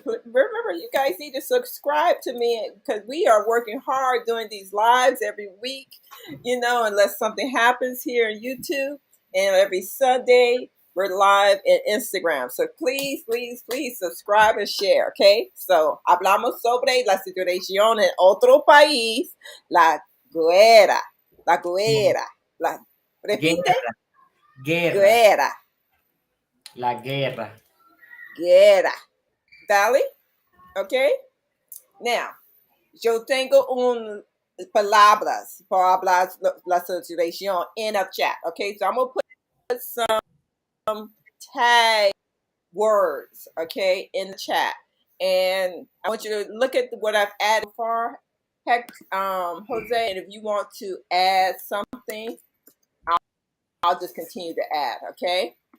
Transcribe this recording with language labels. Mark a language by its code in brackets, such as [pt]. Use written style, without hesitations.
[en] Remember, you guys need to subscribe to me because we are working hard doing these lives every week, unless something happens here on YouTube. And every Sunday, we're live in Instagram. So please, please, please subscribe and share, okay? [es] So, hablamos sobre la situación en otro país, la guerra, la guerra, la, repite, Guerra, guerra, guerra, la guerra. guerra. Dale? Okay? Now, yo tengo un palabras para hablar la situación [en] in a chat. Okay? So I'm going to put some tag words, okay, in the chat. And I want you to look at what I've added so far. Heck, Jose, and if you want to add something, I'll just continue to add, okay?